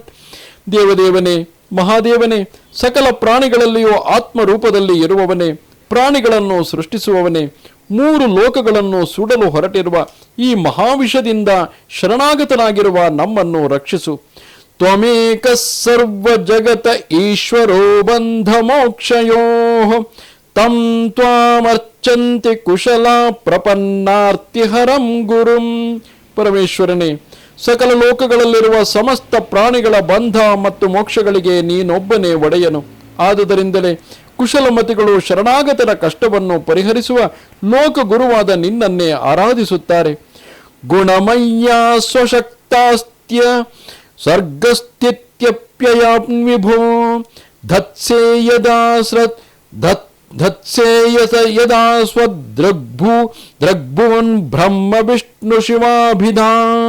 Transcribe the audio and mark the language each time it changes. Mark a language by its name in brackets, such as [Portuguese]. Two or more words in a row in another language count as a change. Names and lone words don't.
[Kannada] ದೇವದೇವನೇ, ಮಹಾದೇವನೇ, ಸಕಲ ಪ್ರಾಣಿಗಳಲ್ಲಿಯೂ ಆತ್ಮರೂಪದಲ್ಲಿ ಇರುವವನೇ, ಪ್ರಾಣಿಗಳನ್ನು ಸೃಷ್ಟಿಸುವವನೇ, 3 ಲೋಕಗಳನ್ನು ಸುಡಲು ಹೊರಟಿರುವ ಈ ಮಹಾವಿಷದಿಂದ ಶರಣಾಗತನಾಗಿರುವ ನಮ್ಮನ್ನು ರಕ್ಷಿಸು. [Sanskrit] ತ್ವಮೇಕ ಸರ್ವ ಜಗತ ಈಶ್ವರೋ ಬಂಧ ಮೋಕ್ಷಯೋ ತಂ ತ್ವಾಮರ್ಚಂತಿ ಕುಶಲ ಪ್ರಪನ್ನಾರ್ತಿಹರಂ ಗುರುಂ. [Kannada] ಪರಮೇಶ್ವರನೇ, ಸಕಲ ಲೋಕಗಳಲ್ಲಿರುವ ಸಮಸ್ತ ಪ್ರಾಣಿಗಳ ಬಂಧ ಮತ್ತು ಮೋಕ್ಷಗಳಿಗೆ ನೀನೊಬ್ಬನೇ ಒಡೆಯನು. ಆದುದರಿಂದಲೇ ಕುಶಲಮತಿಗಳು ಶರಣಾಗತರ ಕಷ್ಟವನ್ನು ಪರಿಹರಿಸುವ ಲೋಕ ಗುರುವಾದ ನಿನ್ನನ್ನೇ ಆರಾಧಿಸುತ್ತಾರೆ. [Sanskrit] ಗುಣಮಯ್ಯ ಸ್ವಶಕ್ತಾಸ್ತ್ಯ ಸರ್ಗಸ್ಥಿತ್ಯಪ್ಯಯಾಂ ವಿಭೋ ಧತ್ಸೇ ಯದಾ ಸ್ವದ್ರಗ್ಭೂನ್ ಬ್ರಹ್ಮ ವಿಷ್ಣು ಶಿವಾಭಿಧಾಂ.